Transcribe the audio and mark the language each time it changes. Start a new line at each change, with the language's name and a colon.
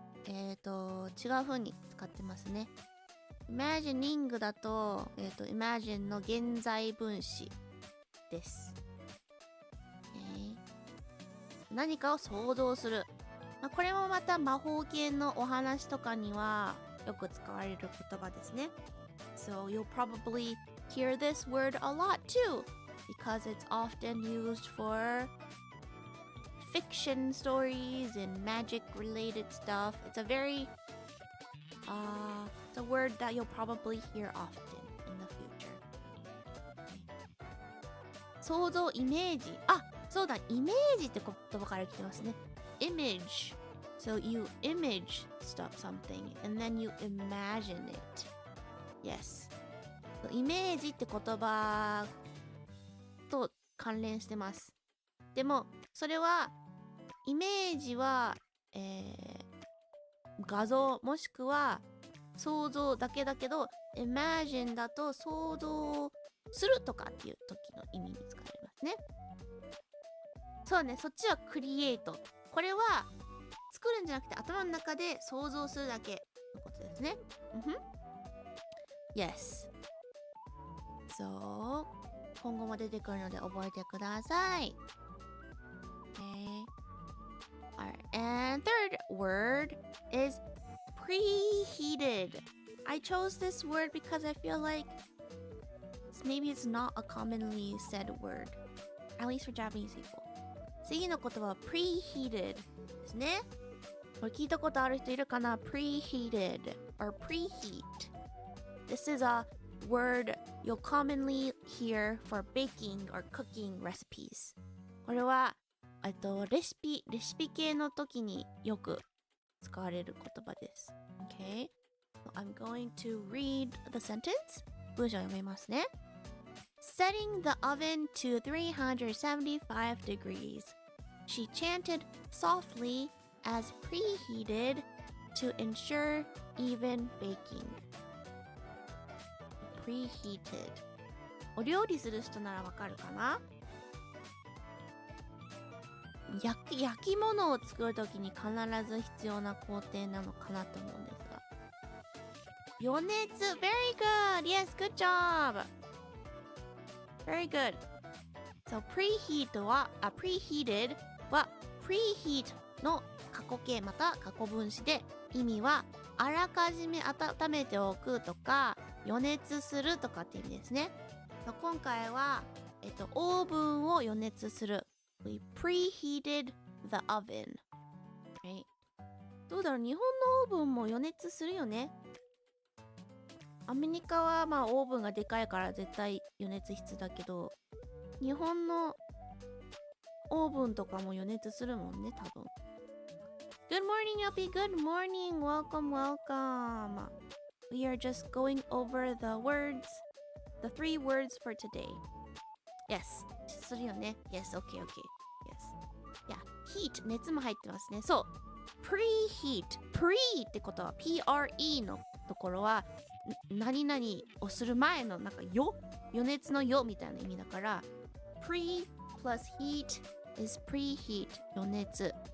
Japanese: 違う風に使ってますね。imagining だと、imagine の現在分詞です。何かを想像する。これもまた魔法系のお話とかにはよく使われる言葉ですね。
English: So you'll probably hear this word a lot too, because it's often used for fiction stories and magic related stuff. It's a word that you'll probably hear often in the future.
Japanese: 想像、イメージ。そうだ、イメージって言葉から来てますね。
English: Image. So you image something and then you imagine it. Yes.
Japanese: イメージって言葉と関連してます。でも、それは、イメージは、画像もしくは想像だけだけど、imagine だと想像するとかっていう時の意味に使われますね。そうね、そっちはクリエイト。これは作るんじゃなくて頭の中で想像するだけのことですね。
English: Yes.
Japanese: So 今後も出てくるので覚えてください。
English: Alright, and third word is preheated. I chose this word because I feel like maybe it's not a commonly said word, at least for Japanese people.
Japanese: 次の言葉は preheated ですね。これ聞いたことある人いるかな？
English: preheated or preheat. This is a word you'll commonly hear for baking or cooking recipes.
Japanese: これはレシピ系の時によく使われる言葉です。
English: Okay? So I'm going to read the sentence.
Japanese: 文章を読みますね。
English: Setting the oven to 375 degrees, she chanted softly as preheated to ensure even baking. Preheated.
Japanese: お料理する人ならわかるかな？焼き物を作るときに必ず必要な工程なのかなと思うんですが。
English: 余熱 very good! Yes, good job! Very good.
Japanese: So preheated は preheat の過去形また過去分詞で意味はあらかじめ温めておくとか余熱するとかって意味ですね。今回は、オーブンを余熱する。
English: We preheated the oven. Right?
Japanese: どうだろう、日本のオーブンも余熱するよね。アメリカはまあオーブンがでかいから絶対余熱必須だけど、日本のオーブンとかも余熱するもんね、多分。
English: Good morning, Yopi. Good morning. Welcome, welcome. We are just going over the words, the 3 words for today. Yes.
Japanese: するよね。
English: Yes, okay, okay. Yes.
Japanese: Yeah, heat 熱も入ってますね。そう。preheat。 pre ってことは pre のところは何々をする前のなんか余熱の余みたいな意味だから
English: pre plus heat is preheat
Japanese: 余熱、